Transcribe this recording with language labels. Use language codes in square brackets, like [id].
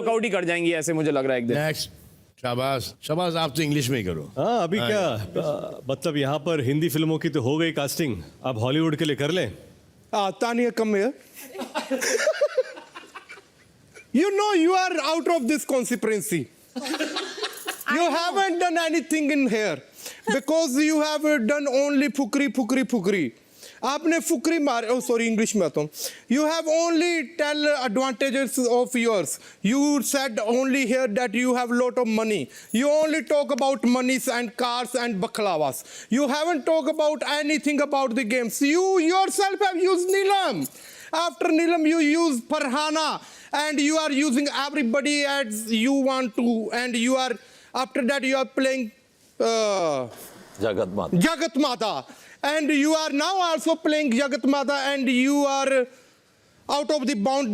[hi] Walkout ही कर जाएंगी ऐसे, मुझे लग रहा है एक दिन। नेक्स्ट। शाबाश शाबाश, आप तो इंग्लिश में ही करो। हाँ, अभी क्या मतलब यहाँ पर हिंदी फिल्मों की तो हो गई कास्टिंग, अब हॉलीवुड के लिए कर लें। [en] Tanya, come here. You know you are out of this conspiracy. You haven't done anything in here because you have done only fukri. [hi] आपने फुकरी मार, [en] oh sorry, [hi] English में आता हूँ. [en] You have only tell advantages of yours. You said only here that you have lot of money. You only talk about monies and cars and baklavas. You haven't talked about anything about the games. You yourself have used Neelam. After Neelam, you use Farhana, and you are using everybody as you want to, and you are after that you are playing Jagat Mata, and you are now also playing Jagat Mata, and you are out of the bound.